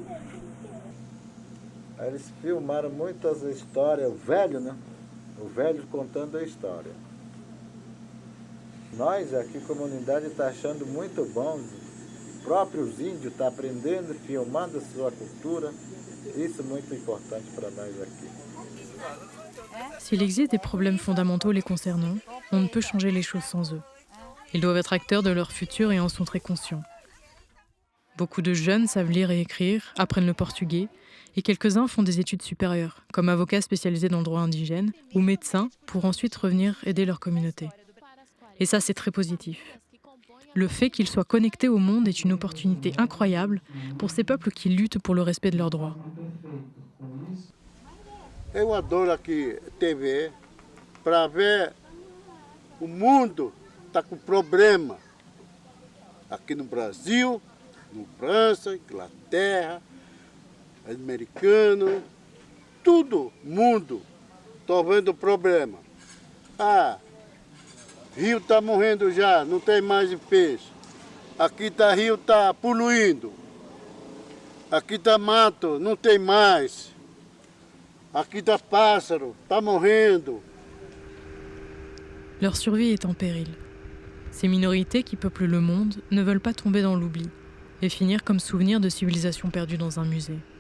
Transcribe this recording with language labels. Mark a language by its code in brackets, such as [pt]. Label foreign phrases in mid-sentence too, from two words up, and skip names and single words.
[pt] Eles filmaram muitas histórias, o velho, né? O velho contando a história. Nós aqui, comunidade, está achando muito bom. Os próprios índios estão aprendendo, filmando a sua cultura. Isso é muito importante para nós aqui. [fr] S'il existe des problèmes fondamentaux les concernant, on ne peut changer les choses sans eux. Ils doivent être acteurs de leur futur et en sont très conscients. Beaucoup de jeunes savent lire et écrire, apprennent le portugais, et quelques-uns font des études supérieures, comme avocats spécialisés dans le droit indigène ou médecins, pour ensuite revenir aider leur communauté. Et ça, c'est très positif. le fait qu'ils soient connectés au monde est une opportunité incroyable pour ces peuples qui luttent pour le respect de leurs droits. [pt] Eu adoro aqui TV para ver o mundo está com problema. Aqui no Brasil, no França, Inglaterra, americano, tudo, mundo, estou vendo problema. Ah, rio está morrendo já, não tem mais peixe. Aqui tá rio está poluindo. Aqui tá mato, não tem mais. Aqui tá pássaro, tá morrendo. [fr] Leur survie est en péril. Ces minorités qui peuplent le monde ne veulent pas tomber dans l'oubli et finir comme souvenir de civilisations perdues dans un musée.